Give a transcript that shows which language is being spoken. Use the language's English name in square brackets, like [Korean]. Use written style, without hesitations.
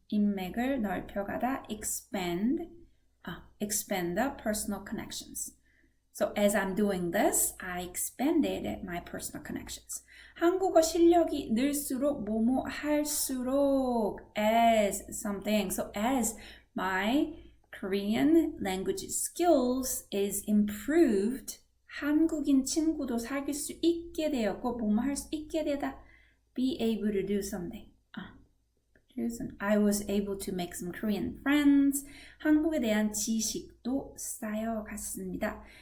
[Korean] 인맥을 넓혀가다, [English] expand the personal connections. So as I'm doing this, I expanded my personal connections. [Korean] 한국어 실력이 늘수록 뭐뭐 할수록 [English] as something. So as my Korean language skills is improved, [Korean] 한국인 친구도 사귈 수 있게 되었고 뭐뭐 할 수 있게 되다. [English] Be able to do something. I was able to make some Korean friends. [Korean] 한국에 대한 지식도 쌓여갔습니다.